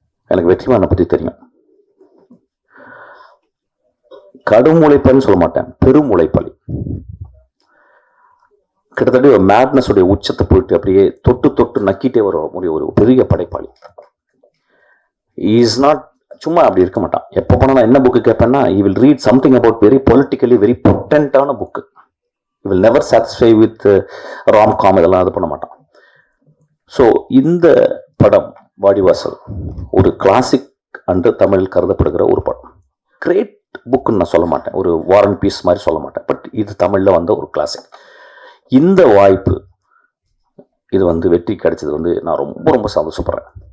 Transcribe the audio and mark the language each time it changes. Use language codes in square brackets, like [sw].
[ta] எனக்கு வெற்றிமாறனை பற்றி தெரியும். கடும் உழைப்பாளின்னு சொல்ல மாட்டேன், பெரும் உழைப்பாளி. கிட்டத்தட்ட ஒரு மேட்னஸ் உடைய உச்சத்தை போயிட்டு அப்படியே தொட்டு நக்கிட்டே வர முடிய ஒரு பெரிய படைப்பாளி. [en] is not [ta] சும்மா அப்படி இருக்க மாட்டான். எப்போ போனா நான் என்ன book கேட்பேன்னா, [en] he will read something about very politically very potentaன book. he will never satisfy with rom-com, [ta] இதெல்லாம் அது பண்ண மாட்டான். ஸோ இந்த படம் வாடிவாசல் ஒரு கிளாசிக் அன்று தமிழில் கருதப்படுகிற ஒரு படம். கிரேட் புக்குன்னு நான் சொல்ல மாட்டேன், ஒரு வார் அண்ட் பீஸ் மாதிரி சொல்ல மாட்டேன். பட் இது தமிழில் வந்த ஒரு கிளாசிக். இந்த வாய்ப்பு இது வெற்றி கிடைச்சது நான் ரொம்ப ரொம்ப சந்தோஷப்படுறேன்.